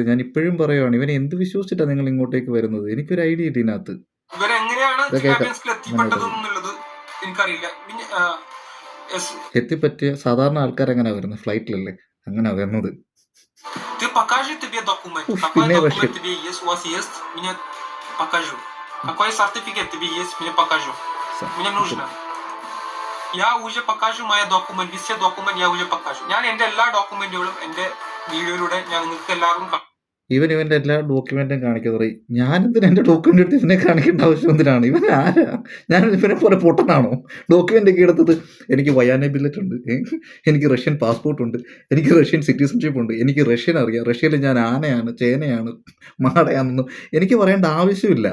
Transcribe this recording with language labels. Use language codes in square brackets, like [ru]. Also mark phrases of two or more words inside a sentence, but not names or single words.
[ml] ഞാൻ ഇപ്പോഴും പറയുവാണ്, ഇവനെ എന്ത് വിശ്വസിച്ചിട്ടാണ് നിങ്ങൾ ഇങ്ങോട്ടേക്ക് വരുന്നത്? എനിക്കൊരു ഐഡിയ കിട്ടി ഇതിനകത്ത്. എത്തിപ്പറ്റിയ സാധാരണ ആൾക്കാരെങ്ങനെ വരുന്നത്? ഫ്ലൈറ്റിലല്ലേ അങ്ങനെ വരുന്നത്. പിന്നെ റഷ്യ [ru] Какой сертификат тебе есть, мне покажу. Мне нужно. Я уже покажу мои документы, все документы я уже покажу. [ml] ഞാൻ എൻ്റെ എല്ലാ ഡോക്യുമെന്റുകളും എൻ്റെ വീഡിയോയിലൂടെ ഞാൻ നിങ്ങൾക്ക് എല്ലാവർക്കും ഇവൻ്റെ എല്ലാ ഡോക്യുമെന്റും കാണിക്കുന്നത് ഞാനെന്തിനാ എൻ്റെ ഡോക്യുമെന്റ് എടുത്ത് ഇവനെ കാണിക്കേണ്ട ആവശ്യം എന്തിനാണ്? ഇവൻ ആരാ? ഞാൻ ഇവനെ പോലെ പൊട്ടനാണോ? ഡോക്യുമെന്റ് ഒക്കെ എടുത്തത് എനിക്ക് [ru] военный билет [ml] ഉണ്ട്, എനിക്ക് [en] Russian passport [ml] ഉണ്ട്, എനിക്ക് [en] Russian citizenship [ml] ഉണ്ട്, എനിക്ക് റഷ്യൻ അറിയാം, റഷ്യയിൽ ഞാൻ ആനയാണ്, ചേനയാണ്, മാടയാണെന്നൊന്നും എനിക്ക് പറയേണ്ട ആവശ്യമില്ല.